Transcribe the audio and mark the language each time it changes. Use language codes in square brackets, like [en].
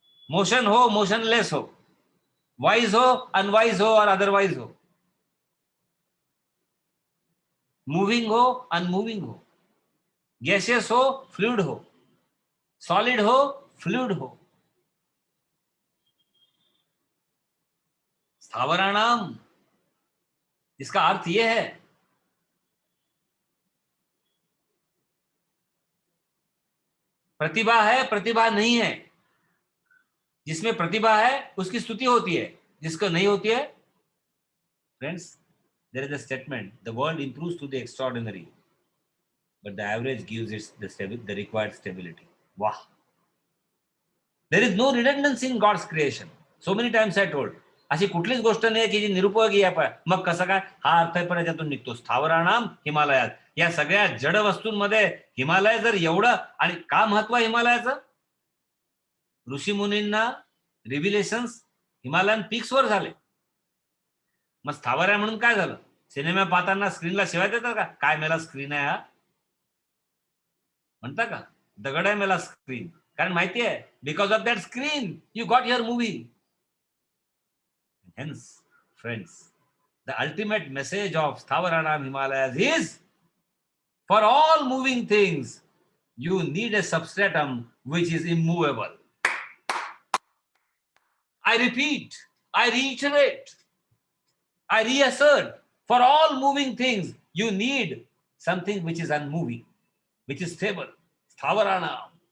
[hi] Motion हो, motionless हो, wise हो, अनवाइज हो और अदरवाइज हो, मूविंग हो, अनमूविंग हो, गैसियस हो, फ्लूइड हो, सॉलिड हो, फ्लूइड हो, स्थावराणाम, इसका अर्थ यह है प्रतिभा है, प्रतिभा नहीं है. जिसमें प्रतिभा है उसकी स्तुति होती है, जिसको नहीं होती है. [en] Friends, there is a statement, the world improves to the extraordinary, but the average gives it the required stability. Wow. There is no redundancy in God's creation. So many times I told, [mr] अशी कुठलीच गोष्ट नाही की जी निरुपयोगी आहे. मग कसं काय? हा अर्थ पण याच्यातून निघतो. स्थावराणाम हिमालयात. या सगळ्या जड वस्तूंमध्ये हिमालय जर एवढं, आणि का महत्व हिमालयाचं? ऋषी मुनींना रिव्हिलेशन्स हिमालयन पीक्स वर झाले. मग स्थावर आहे म्हणून काय झालं? सिनेमा पाहताना स्क्रीनला शिवाय देतात का? काय मेला स्क्रीन आहे हा म्हणता का? दगड आहे मेला स्क्रीन. कारण माहिती आहे, [en] Because of that screen you got your movie. Hence, friends, the ultimate message of Sthawaranam Himalayas is, for all moving things, you need a substratum which is immovable. I repeat, I reiterate, I reassert, for all moving things, you need something which is unmoving, which is stable. Sthawaranam.